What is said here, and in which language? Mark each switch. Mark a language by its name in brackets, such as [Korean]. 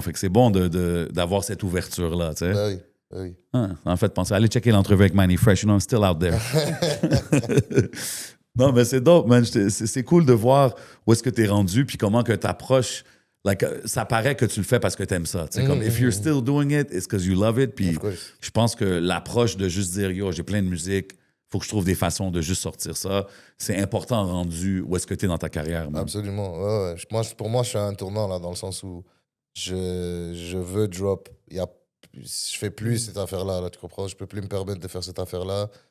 [French] Fait que c'est bon d'avoir cette ouverture-là, tu sais. Ben oui, ben oui. En fait, pensez, allez checker l'entrevue avec Manny Fresh, [English] you know, I'm still out there. [French] Non, mais c'est dope, man. C'est cool de voir où est-ce que tu es rendu, puis comment que tu approches. Like, ça paraît que tu le fais parce que tu aimes ça. Tu sais, comme, [English] if you're still doing it, it's because you love it. [French] Puis [English] Of course. [French] je pense que l'approche de juste dire, yo, j'ai plein de musique, faut que je trouve des façons de juste sortir ça, c'est important rendu où est-ce que tu es dans ta carrière, man. Absolument. Ouais, ouais. Pour moi, je suis à un tournant, là, dans le sens où je veux drop. Je fais plus cette affaire-là, là, tu comprends? Je peux plus me permettre de faire cette affaire-là.